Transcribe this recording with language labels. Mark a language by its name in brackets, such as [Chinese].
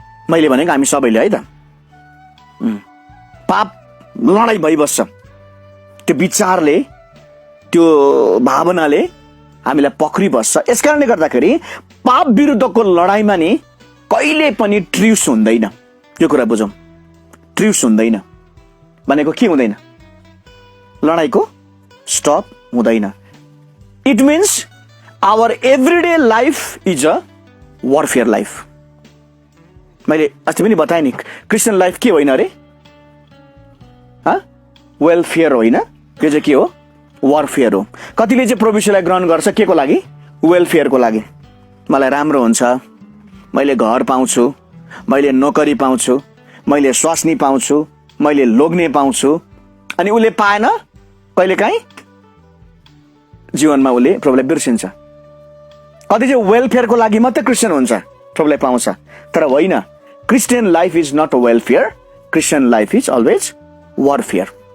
[Nepali] मैले भनेको हामी सबैले है त, पाप लडाई भइबस्छ, त्यो विचारले, त्यो भावनाले हामीलाई पक्रिबस्छ। यसकारणले गर्दाखेरि पाप विरुद्धको लडाईमा नि कहिले पनि ट्रुस हुँदैन। यो कुरा बुझौँ, ट्रुस हुँदैन भनेको के हुँदैन, लडाईको स्टप हुँदैन। [English] It means our everyday life is a warfare life. [Nepali] मैले अस्ति पनि बताएँ नि, क्रिस्चियन लाइफ के होइन अरे, वेलफेयर होइन, यो चाहिँ के हो, वारफेयर हो। कतिले चाहिँ प्रोभिसनलाई ग्रहण गर्छ के को लागि, वेलफेयरको लागि, मलाई राम्रो हुन्छ, मैले घर पाउँछु, मैले नोकरी पाउँछु, मैले स्वास्नी पाउँछु, मैले लोग्ने पाउँछु, अनि उसले पाएन कहिलेकाहीँ जीवनमा उसले प्रभुलाई बिर्सिन्छ। कति चाहिँ वेलफेयरको लागि मात्रै क्रिस्चियन हुन्छ, प्रभुलाई पाउँछ, तर होइन। [English] Christian life is not a welfare, Christian life is always warfare.